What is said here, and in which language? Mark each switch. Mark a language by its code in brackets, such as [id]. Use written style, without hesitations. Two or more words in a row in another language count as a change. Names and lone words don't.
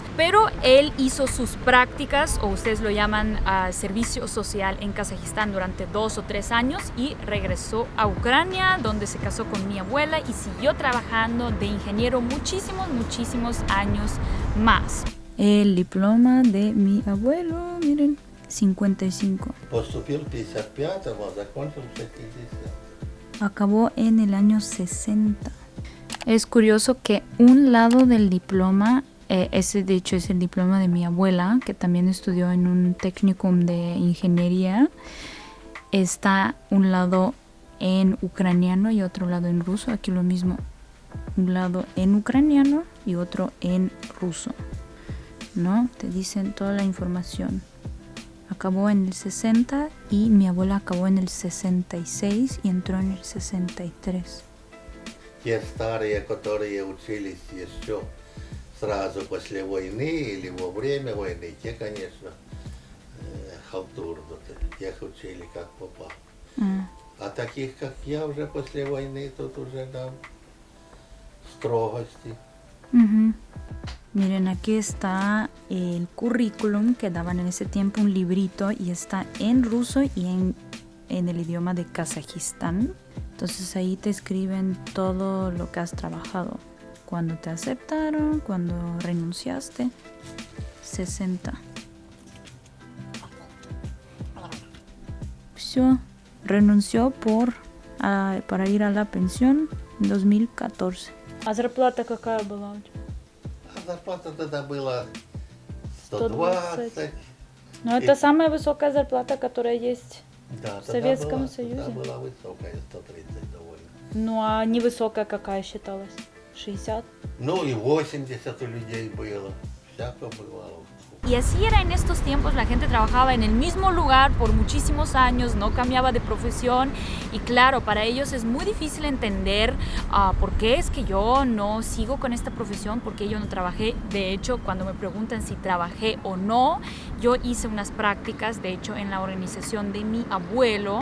[es] Pero él hizo sus prácticas, o ustedes lo llaman servicio social, en Kazajistán durante 2 o 3 años, y regresó a Ucrania, donde se casó con mi abuela y siguió trabajando de ingeniero muchísimos años más. El diploma de mi abuelo, miren, 55. [ru] Поступил в 55-го, закончил в 60. [es] Acabó en el año 60. Es curioso que un lado del diploma, ese de hecho es el diploma de mi abuela, que también estudió en un technicum de ingeniería, está un lado en ucraniano y otro lado en ruso. Aquí lo mismo, un lado en ucraniano y otro en ruso, ¿no? Te dicen toda la información. Acabó en el 60 y mi abuela acabó en el 66 y entró en el 63. [ru] Те старые, которые учились еще сразу после войны или во время войны, те, конечно, халтурно, тех учили как попало. А таких, как я, уже после войны, тут уже там строгости. [es] Miren, aquí está el currículum que daban en ese tiempo, un librito, y está en ruso y en el idioma de Kazajistán. Entonces ahí te escriben todo lo que has trabajado, cuando te aceptaron, cuando renunciaste. 60. Все, renunció para ir a la pensión en 2014. [ru] ¿A зарплата какая была у тебя? Зарплата тогда была 120. Но это самая высокая зарплата, которая есть Да, в Советском Союзе. Тогда была высокая, 130 довольно. Ну а невысокая какая считалась? 60? Ну и 80 у людей было. [es] Y así era en estos tiempos, la gente trabajaba en el mismo lugar por muchísimos años, no cambiaba de profesión y claro, para ellos es muy difícil entender por qué es que yo no sigo con esta profesión, por qué yo no trabajé. De hecho, cuando me preguntan si trabajé o no, yo hice unas prácticas, de hecho, en la organización de mi abuelo.